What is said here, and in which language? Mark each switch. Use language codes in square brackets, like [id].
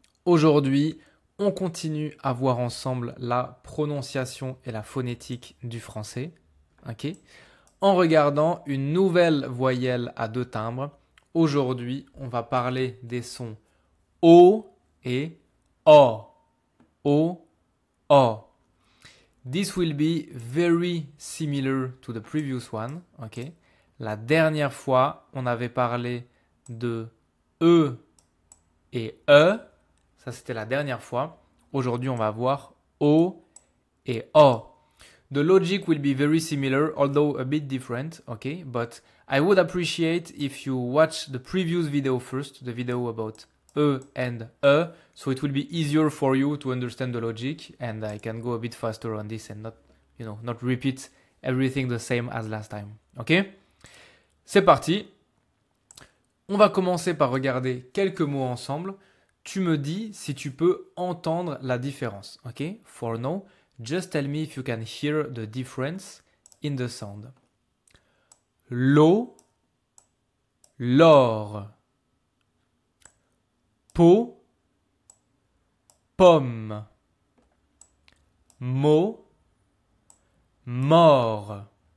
[fr] Aujourd'hui, on continue à voir ensemble la prononciation et la phonétique du français, ok? En regardant une nouvelle voyelle à deux timbres. Aujourd'hui, on va parler des sons O et O. O, O. [en] This will be very similar to the previous one, ok? [fr] La dernière fois, on avait parlé de E et E. Ça, c'était la dernière fois. Aujourd'hui, on va voir O et O. [en] The logic will be very similar, although a bit different, okay? But I would appreciate if you watch the previous video first, the video about E and E, so it will be easier for you to understand the logic, and I can go a bit faster on this and not repeat everything the same as last time, okay? [fr] C'est parti. On va commencer par regarder quelques mots ensemble. Tu me dis si tu peux entendre la différence, ok? [en] For now, just tell me if you can hear the difference in the sound. [fr] L'eau, l'or. Pot, pomme. Mot, mort.